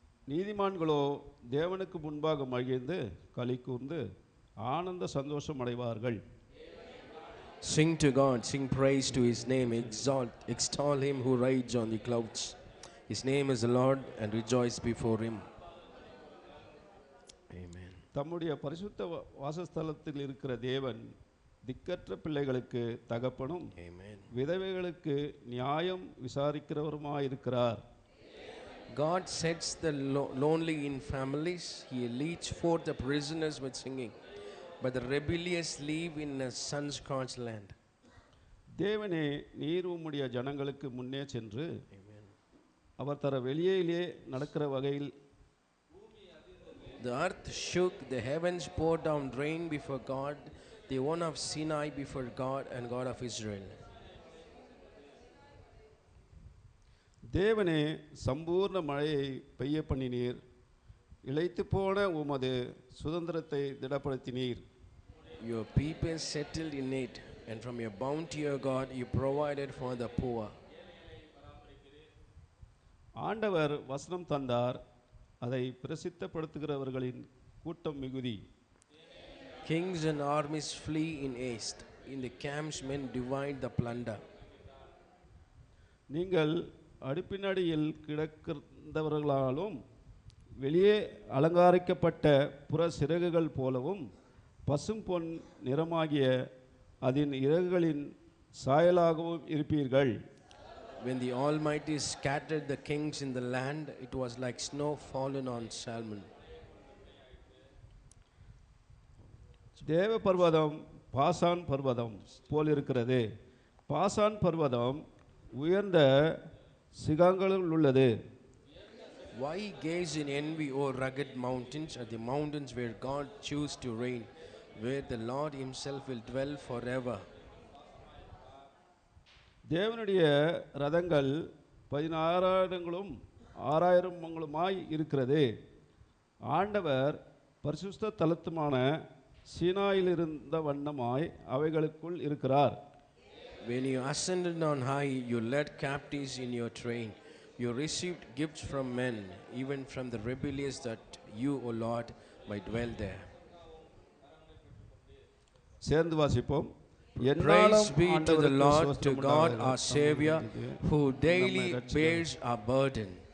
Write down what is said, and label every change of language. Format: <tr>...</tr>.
<ta>நீதிமான்களோ தேவனுக்கு முன்பாக மகிழ்ந்து களி கூர்ந்து ஆனந்த சந்தோஷம் அடைவார்கள்.</ta> <en>Sing to God, sing praise to His name, extol Him who rides on the clouds. His name is the Lord, and rejoice before Him. Amen.</en> <ta>தம்முடைய பரிசுத்த வாசஸ்தலத்தில் இருக்கிற தேவன் திக்கற்ற பிள்ளைகளுக்கு தகப்பனும், விதவைகளுக்கு நியாயம் விசாரிக்கிறவருமாயிருக்கிறார்.</ta> <en>God sets the lonely in families. He leads forth the prisoners with singing, but the rebellious live in a sun-scorched land.</en> <ta>தேவனே, நீர் உம்முடைய ஜனங்களுக்கு முன்னே சென்று அவர் தர வெளியிலே நடக்கிற வகையில்</ta> <en>the earth shook, the heavens poured down rain before God, the one of Sinai before God and God of Israel.</en> <ta>தேவனே, சம்பூர்ண மழையை பெய்ய பண்ணினீர், இளைத்து போன உமது சுதந்திரத்தை திடப்படுத்தினீர்.</ta> <en>Your people settled in it, and from your bounty, O God, you provided for the poor.</en> <ta>ஆண்டவர் வசனம் தந்தார், அதை பிரசித்தப்படுத்துகிறவர்களின் கூட்டம் மிகுதி.</ta> <en>Kings and armies flee in haste, in the camps men divide the plunder.</en> <ta>நீங்கள் அடுப்பினடியில் கிடக்கிறவர்களாலும் வெளியே அலங்காரிக்கப்பட்ட புற சிறகுகள் போலவும் பசும் பொன் நிறமாகிய அதன் இறகுகளின் சாயலாகவும் இருப்பீர்கள்.</ta> <en>When the Almighty scattered the kings in the land, it was like snow fallen on Salmon.</en> <ta>தேவ பர்வதம் பாசான் பர்வதம் போல் இருக்கிறது. பாசான் பர்வதம் உயர்ந்த சிகாங்களில் உள்ளது.</ta> <en>Why gaze in envy, O rugged mountains, at the mountains where God chose to reign, where the Lord Himself will dwell forever?</en> <ta>தேவனுடைய ரதங்கள் 16,000ங்களும் 6,000 இருக்கிறது. ஆண்டவர் பரிசுத்த தலத்துமான சீனாயில் இருந்த வண்ணமாய் அவைகளுக்குள் இருக்கிறார்.</ta> <en>When you ascended on high, you led captives in your train. You received gifts from men, even from the rebellious, that you, O Lord, might dwell there.</en> <ta>சேர்ந்து வாசிப்போம்.</ta> <en>Praise be to the Lord, to God our Savior, who daily bears our burden.</en>